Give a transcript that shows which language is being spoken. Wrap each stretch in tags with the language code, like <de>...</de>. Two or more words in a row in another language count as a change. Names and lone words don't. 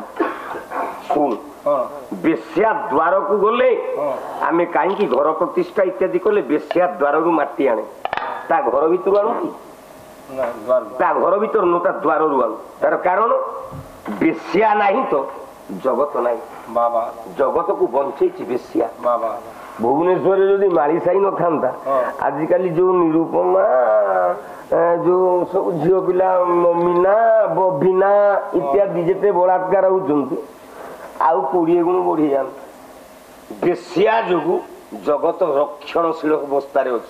<or>ଶୁଣ, ବେଶ୍ୟା ଦ୍ୱାରକୁ ଗଲେ ଆମେ କାହିଁକି ଘର ପ୍ରତିଷ୍ଠା ଇତ୍ୟାଦି କଲେ ବେଶ୍ୟା ଦ୍ୱାରରୁ ମାଟି ଆଣେ? ତା ଘର ଭିତରୁ ଆଣୁ କି? ତା ଘର ଭିତରୁ ନୁହଁ, ତା ଦ୍ୱାରରୁ ଆଣୁ। ତାର କାରଣ ବେଶ୍ୟା ନାହିଁ ତ ଜଗତ ନାହିଁ। ଜଗତକୁ ବଞ୍ଚେଇଛି ବେଶ୍ୟା। ଭୁବନେଶ୍ୱରେ ଯଦି মাଳି ସାହି ନଥାନ୍ତା ଆଜିକାଲି ଯୋଉ ନିରୁପମା ଯୋଉ ସବୁ ଝିଅ ପିଲା ମମିନା ବବିନା ଇତ୍ୟାଦି ଯେତେ ବଳାତ୍କାର ହଉଛନ୍ତି ଆଉ 20 ଗୁଣ ବଢିଯାଆନ୍ତା। ବେଶ୍ୟା ଯୋଗୁ ଜଗତ ରକ୍ଷଣଶୀଳ ଅବସ୍ଥାରେ ଅଛି।</or>